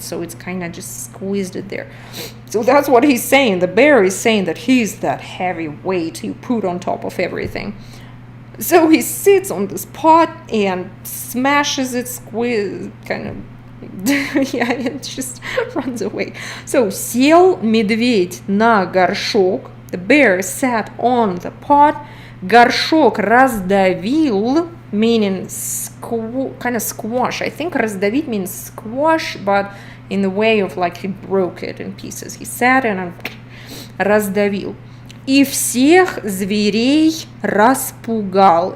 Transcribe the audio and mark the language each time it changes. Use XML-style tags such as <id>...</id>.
<en>So it's kind of just squeezed it there. So that's what he's saying. The bear is saying that he's that heavy weight you put on top of everything. So he sits on this pot and smashes it, kind of yeah, it just runs away.</en> <ru>So, сел медведь на горшок.</ru> <en>The bear sat on the pot.</en> <ru>Горшок раздавил,</ru> <en>meaning kind of squash. I think раздавить means squash, but in the way of like he broke it in pieces. He sat and раздавил.</en> <ru>И всех зверей распугал.</ru>